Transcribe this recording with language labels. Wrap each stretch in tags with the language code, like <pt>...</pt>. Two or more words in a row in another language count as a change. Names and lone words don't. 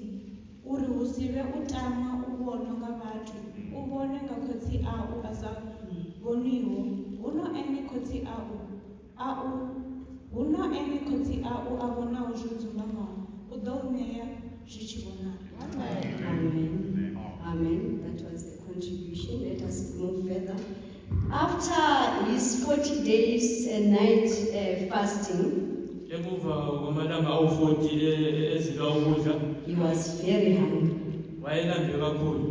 <ve>Uri hu si vhe u tama u vhonwa nga vhathu, u vhone nga khotsi au a sa vhoniho. Huno ene khotsi au a vhonaho zwo dzumbamaho, u ḓo u ṋea zwi tshi vhonala.</ve> <en>Amen. Amen. That was the contribution. Let us move further. After his 40 days and night fasting, he was very hungry.</en>